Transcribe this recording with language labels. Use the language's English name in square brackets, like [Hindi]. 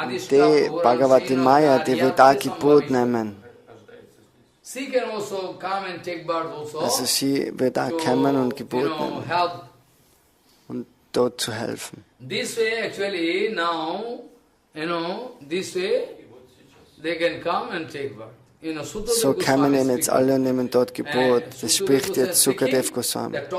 [German] die Bhagavati Maya, die wird da Geburt nehmen. [English] She can also come and take birth also. [German] Also sie wird da kommen und Geburt nehmen und dort zu helfen. [English] This way actually now, this way they can come and take birth. [German] So kommen ihnen jetzt alle und nehmen dort Geburt. Das spricht jetzt Sukadev Goswami.